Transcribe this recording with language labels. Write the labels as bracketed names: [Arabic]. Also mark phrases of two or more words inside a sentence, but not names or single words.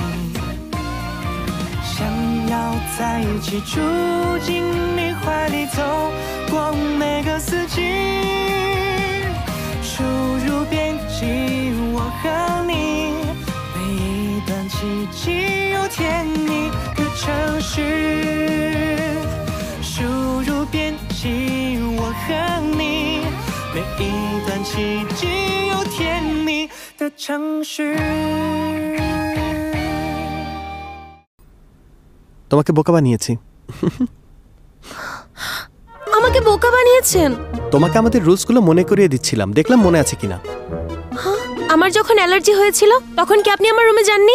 [Chinese] 想要在一起，住进你怀里，走过每个四季，输入编辑我和你，每一段奇迹有甜蜜的程序，输入编辑我和你，每一段奇迹有甜蜜的程序。 [Bangla] তোমাকে বোকা বানিয়েছি। আমাকে বোকা বানিয়েছেন? তোমাকে আমাদের রুলসগুলো মনে করিয়ে দিচ্ছিলাম, দেখলাম মনে আছে কিনা। আমার যখন অ্যালার্জি হয়েছিল তখন কি আপনি আমার রুমে যাননি?